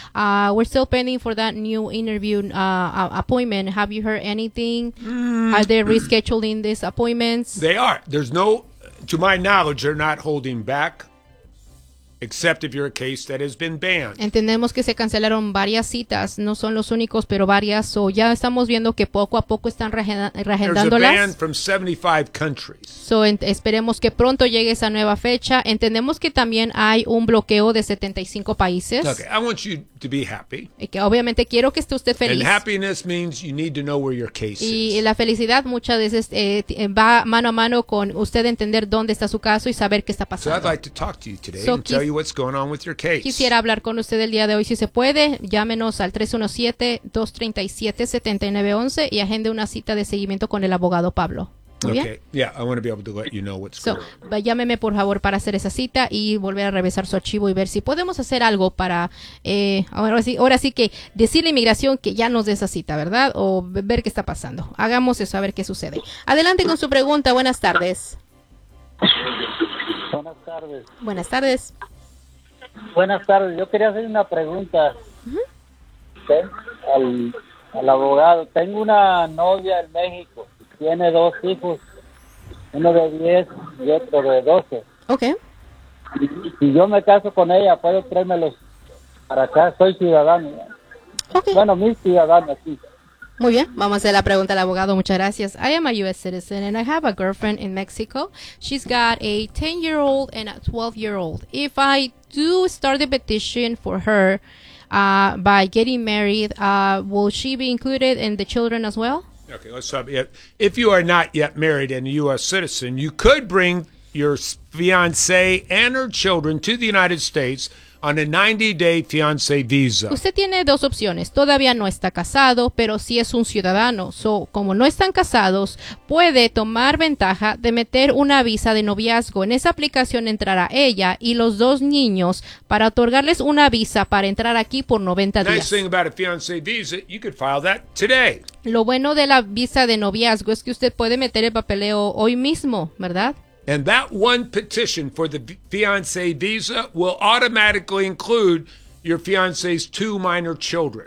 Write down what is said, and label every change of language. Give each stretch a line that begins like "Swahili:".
English: We're still pending for that new interview appointment. Have you heard anything? Are they rescheduling these appointments? They are. There's no, to my knowledge, they're not holding back. Except if you're a case that has been banned.
Spanish: Entendemos que se cancelaron varias citas. No son los únicos, pero varias. So ya estamos viendo que poco a poco están reagendándolas.
English: There's a ban from 75 countries.
Spanish: So esperemos que pronto llegue esa nueva fecha. Entendemos que también hay un bloqueo de 75 países.
English: Okay, I want you to be happy.
Spanish: Y que obviamente quiero que esté usted feliz.
English: And happiness means you need to know where your case
Spanish: y
English: is.
Spanish: Y la felicidad muchas veces va mano a mano con usted entender dónde está su caso y saber qué está pasando.
English: So I'd like to talk to you today and tell you what's going on with your case.
Spanish: Quisiera hablar con usted el día de hoy, si se puede, llámenos al 317-237-7911 y agende una cita de seguimiento con el abogado Pablo.
English: Okay. Yeah, I want to be able to let you know what's going on.
Spanish: So, llámeme por favor para hacer esa cita y volver a revisar su archivo y ver si podemos hacer algo para ahora sí que decirle a inmigración que ya nos dé esa cita, ¿verdad? O ver qué está pasando. Hagamos eso a ver qué sucede. Adelante con su pregunta. Buenas tardes. Buenas tardes. Buenas tardes. Yo quería hacer una pregunta. Uh-huh. Al abogado. Tengo una novia en México. Tiene dos hijos. Uno de 10 y otro de 12. Ok. Si yo me caso con ella, ¿puedo traérmelos para acá? Soy ciudadano. Okay. Bueno, mi ciudadano aquí. Muy bien, vamos a hacer la pregunta al abogado. Muchas gracias.
English: I am a U.S. citizen and I have a girlfriend in Mexico. She's got a 10-year-old and a 12-year-old. If I do start the petition for her by getting married, will she be included in the children as well? Okay, let's stop. If you are not yet married and a U.S. citizen, you could bring your fiancé and her children to the United States on a 90-day fiancé visa.
Spanish: Usted tiene dos opciones. Todavía no está casado, pero sí es un ciudadano. So, como no están casados, puede tomar ventaja de meter una visa de noviazgo. En esa aplicación entrará ella y los dos niños para otorgarles una visa para entrar aquí por 90 días.
English: Nice thing about a fiancé visa, you could file that today.
Spanish: Lo bueno de la visa de noviazgo es que usted puede meter el papeleo hoy mismo, ¿verdad?
English: And that one petition for the fiancé visa will automatically include your fiancé's two minor children.